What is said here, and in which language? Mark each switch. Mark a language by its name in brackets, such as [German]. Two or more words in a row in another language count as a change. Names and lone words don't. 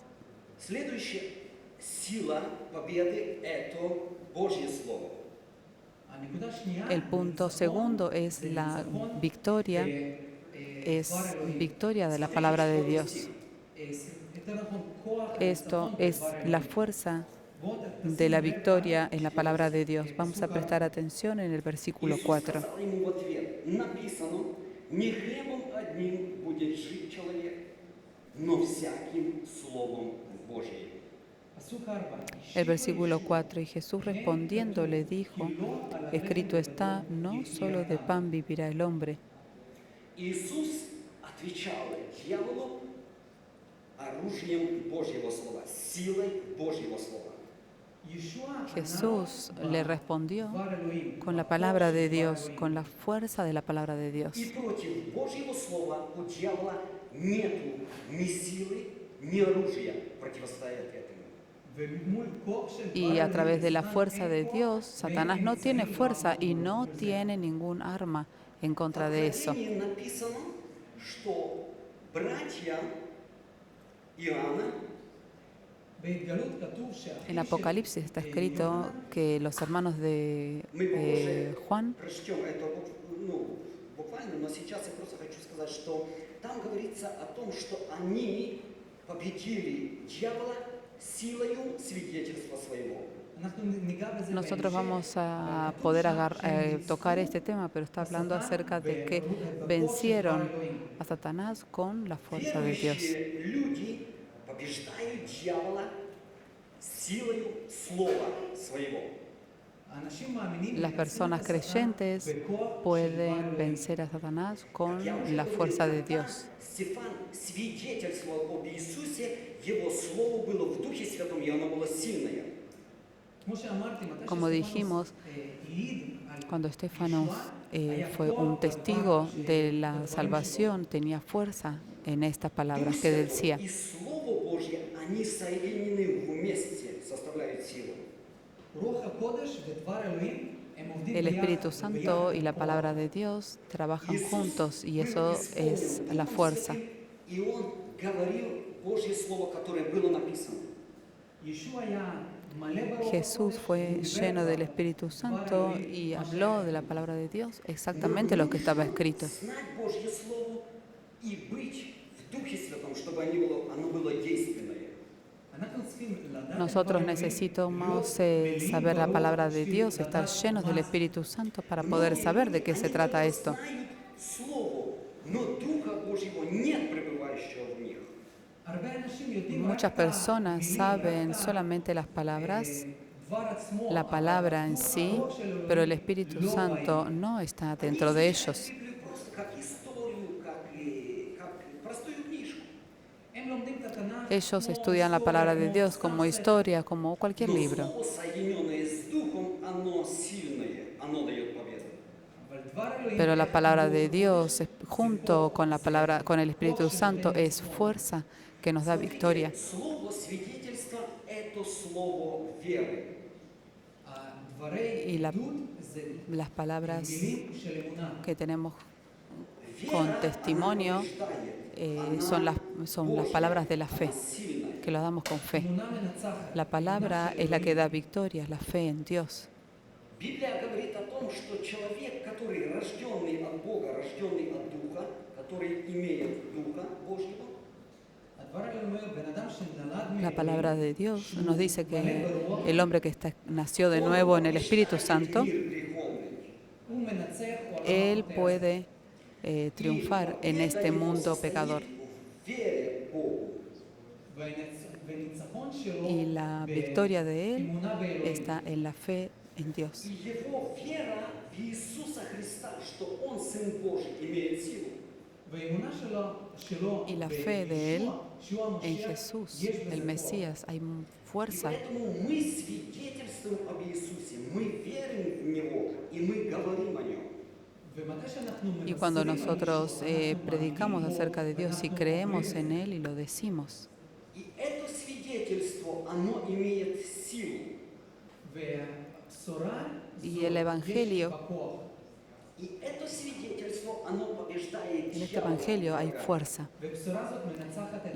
[Russian] Следующая сила победы – это Божье Слово. [Spanish] El punto segundo es la victoria, es victoria de la palabra de Dios. Esto es la fuerza de la victoria en la palabra de Dios. Vamos a prestar atención en el versículo 4. [Russian] сказал ему в ответ, написано, не хлебом одним будет жить человек, но всяким Словом Божьим. [Spanish] El versículo 4, y Jesús respondiendo le dijo, escrito está, no solo de pan vivirá el hombre. [Russian] Иисус отвечал дьяволу оружием Божьего Слова, силой Божьего Слова. [Spanish] Jesús le respondió con la palabra de Dios, con la fuerza de la palabra de Dios. [Russian] И против Божьего Слова у дьявола нету ни силы, ни оружия противостоять этому. [Spanish] Y a través de la fuerza de Dios, Satanás no tiene fuerza y no tiene ningún arma en contra de eso. [Russian] Написано, что братья Иоанна [Spanish] En Apocalipsis está escrito que los hermanos de Juan, [Russian] прочтем это буквально, но сейчас я просто хочу сказать, что там говорится о том, что они победили дьявола силою свидетельства своего. [Spanish] nosotros vamos a poder tocar este tema, pero está hablando acerca de que vencieron a Satanás con la fuerza de Dios. [Russian] Верующие люди побеждают дьявола силою слова своего. [Spanish] Las personas creyentes pueden vencer a Satanás con la fuerza de Dios. [Russian] Стефан свидетельствовал об Иисусе, его слово было в Духе Святом, и оно было сильное. [Spanish] Como dijimos, cuando Estefanos fue un testigo de la salvación, tenía fuerza en estas palabras que decía. [Russian] И Слово Божье, они соединены вместе, составляют силу. [Spanish] El Espíritu Santo y la palabra de Dios trabajan juntos y eso es la fuerza. [Russian] И Он говорил Божье Слово, которое было написано. [Hebrew] ישוע היה מלא ברוח [Spanish] Jesús [Hebrew] הקודש, [Spanish] fue [Hebrew] והוא דיבר [Spanish] lleno del [Hebrew] דבר [Spanish] Espíritu Santo [Hebrew] אלוהים, [Spanish] y [Hebrew] מה [Spanish] habló [Hebrew] שהיה [Spanish] de la [Hebrew] כתוב. [Spanish] palabra de Dios, exactamente lo que estaba escrito. [Russian] Знать Божье Слово и быть в Духе Святом, чтобы оно было действенное. [Hebrew] אנחנו צריכים לדעת את [Spanish] Nosotros [Hebrew] דבר אלוהים, [Spanish] necesitamos [Hebrew] להיות מלאים [Spanish] saber la [Hebrew] ברוח [Spanish] palabra de [Hebrew] בשביל [Spanish] Dios, estar [Hebrew] לדעת [Spanish] llenos del [Hebrew] מה זה. [Spanish] Espíritu Santo para poder saber de qué se trata esto. [Russian] Знают Слово, но Духа Божьего нет, пребывающего в них. [Hebrew] הרבה אנשים יודעים רק [Spanish] Muchas [Hebrew] את [Spanish] personas [Hebrew] המילים, [Spanish] saben [Hebrew] רק את [Spanish] solamente las palabras, [Hebrew] דבר עצמו, [Spanish] la palabra en [Hebrew] אבל [Spanish] sí, [Hebrew] הרוח של אלוהים [Spanish] pero el Espíritu [Hebrew] לא [Spanish] Santo [Hebrew] באים. [Spanish] no está dentro de ellos. [Russian] Библию просто как историю, как простую книжку. [Hebrew] הם לומדים את התנ"ך [Spanish] Ellos [Hebrew] כמו [Spanish] estudian la [Hebrew] היסטוריה, [Spanish] palabra de [Hebrew] כמו [Spanish] Dios [Hebrew] סתם [Spanish] como [Hebrew] ספר. [Spanish] historia, como cualquier [Russian] Но [Spanish] libro. [Russian] Слово, соединенное с Духом, оно сильное, оно дает победу. [Hebrew] אבל דבר אלוהים [Spanish] Pero la [Hebrew] איך [Spanish] palabra [Hebrew] הוא [Spanish] de Dios, junto con la [Hebrew] זה [Spanish] palabra, con el Espíritu [Hebrew] כוח [Spanish] Santo, [Hebrew] שנותן [Spanish] es [Hebrew] ניצחון. [Spanish] fuerza que nos da victoria. [Russian] Слово свидетельства – это слово веры. [Hebrew] דברי [Spanish] Y la- [Hebrew] עדות זה [Spanish] Las palabras [Hebrew] מילים של אמונה. [Spanish] que tenemos [Russian] Вера, [Spanish] con [Russian] она [Spanish] testimonio [Russian] побеждает. [Spanish] son las palabras de la fe, [Russian] Она сильная. [Spanish] que lo damos con fe. [Hebrew] אמונה מנצחת. [Spanish] La palabra es la que da victoria, la fe en Dios. [Russian] Библия говорит о том, что человек, который рожденный от Бога, рожденный от Духа, который имеет Духа Божьего, [Hebrew] הדבר האלה אומר, בן אדם שנולד [Spanish] La palabra [Hebrew] מאלוהים, [Spanish] de Dios [Hebrew] שהוא [Spanish] nos dice [Hebrew] מלא [Spanish] que [Hebrew] ברוח, [Spanish] el hombre que nació de nuevo en el Espíritu [Russian] побеждает [Spanish] Santo, [Russian] мир греховный. [Hebrew] הוא מנצח עולם [Spanish] él [Hebrew] החוטא. [Spanish] puede triunfar en este mundo pecador. [Russian] В вере Богу. [Hebrew] והניצחון שלו [Spanish] Y la victoria de él [Hebrew] באמונה באלוהים. [Spanish] está en la fe en Dios. [Russian] И его вера в Иисуса Христа, что Он Сын Божий, имеет силу. [Hebrew] והאמונה שלו [Spanish] Y la fe de él [Hebrew] שהוא [Spanish] en [Hebrew] המשיח, [Spanish] Jesús, [Hebrew] יש בזה [Spanish] el [Hebrew] כוח. [Spanish] Mesías, hay [Russian] И [Spanish] fuerza. [Russian] поэтому мы свидетельствуем об Иисусе, мы верим в Него, и мы говорим о Нем. [Hebrew] ומתי שאנחנו [Spanish] Y cuando [Hebrew] מבשרים על [Spanish] nosotros [Hebrew] מישהו, אנחנו [Spanish] predicamos [Hebrew] מאמינים [Spanish] acerca de [Hebrew] בו, [Spanish] Dios y [Hebrew] ואנחנו [Spanish] creemos [Hebrew] אומרים [Spanish] en [Hebrew] את זה. [Spanish] Él y lo decimos, [Russian] И это свидетельство, оно имеет силу. [Hebrew] והבשורה [Spanish] Y [Hebrew] זו [Spanish] el Evangelio, [Hebrew] יש בה כוח. [Russian] И это свидетельство, оно побеждает [Spanish] en este [Russian] дьявола, [Spanish] Evangelio hay [Russian] врага. [Spanish] fuerza. [Hebrew] והבשורה הזאת מנצחת את